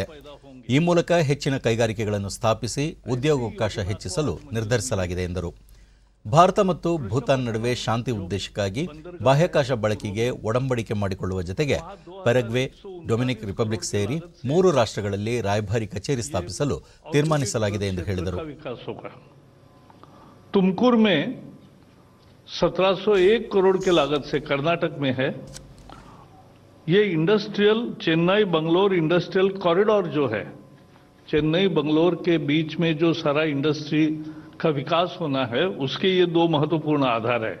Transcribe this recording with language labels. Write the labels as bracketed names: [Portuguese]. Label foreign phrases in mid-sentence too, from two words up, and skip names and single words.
[Kannada] ಈ ಮೂಲಕ ಹೆಚ್ಚಿನ ಕೈಗಾರಿಕೆಗಳನ್ನು ಸ್ಥಾಪಿಸಿ ಉದ್ಯೋಗಾವಕಾಶ ಹೆಚ್ಚಿಸಲು ನಿರ್ಧರಿಸಲಾಗಿದೆ ಎಂದರು. ಭಾರತ ಮತ್ತು ಭೂತಾನ್ ನಡುವೆ ಶಾಂತಿ ಉದ್ದೇಶಕ್ಕಾಗಿ ಬಾಹ್ಯಾಕಾಶ ಬಳಕೆಗೆ ಒಡಂಬಡಿಕೆ ಮಾಡಿಕೊಳ್ಳುವ ಜೊತೆಗೆ ಪೆರಗ್ವೆ, ಡೊಮಿನಿಕ್ ರಿಪಬ್ಲಿಕ್ ಸೇರಿ 3 ರಾಷ್ಟ್ರಗಳಲ್ಲಿ ರಾಯಭಾರಿ ಕಚೇರಿ ಸ್ಥಾಪಿಸಲು ತೀರ್ಮಾನಿಸಲಾಗಿದೆ ಎಂದು ಹೇಳಿದರು. [Hindi] तुमकुर में 1701 करोड़ के लागत से कर्नाटक में है. ये इंडस्ट्रियल चेन्नई बंगलोर इंडस्ट्रियल कॉरिडोर जो है, चेन्नई बंगलोर के बीच में जो सारा इंडस्ट्री का विकास होना है, उसके ये 2 महत्वपूर्ण आधार है.